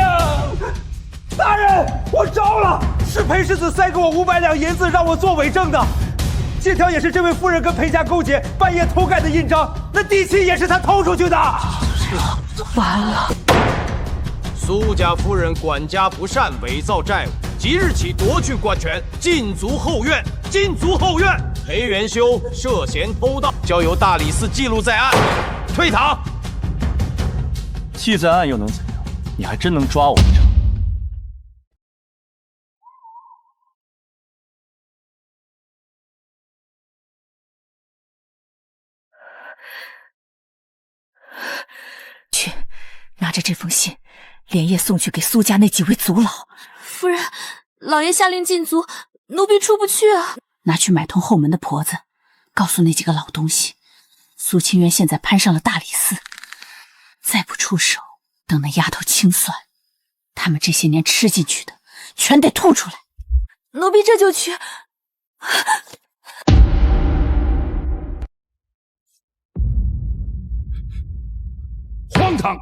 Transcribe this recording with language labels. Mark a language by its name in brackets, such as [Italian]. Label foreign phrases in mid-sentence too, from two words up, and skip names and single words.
[Chinese] 大人，我招了，是裴世子塞給我500兩銀子，讓我做偽證的。借條也是這位夫人跟裴家勾結，半夜偷蓋的印章。那地契也是他偷出去的。完了！蘇家夫人管家不善，偽造債務，即日起奪去官權，禁足後院。禁足後院！裴元修涉嫌偷盜，交由大理寺記錄在案，退堂。記在案又能怎樣？你還真能抓我一場。去，拿着這封信，連夜送去給蘇家那幾位族老。夫人，老爺下令禁足，奴婢出不去啊。拿去買通後門的婆子，告訴那幾個老東西，蘇清淵現在攀上了大理寺，再不出手，等那丫頭清算，他們這些年吃進去的，全得吐出來。奴婢這就去。荒唐！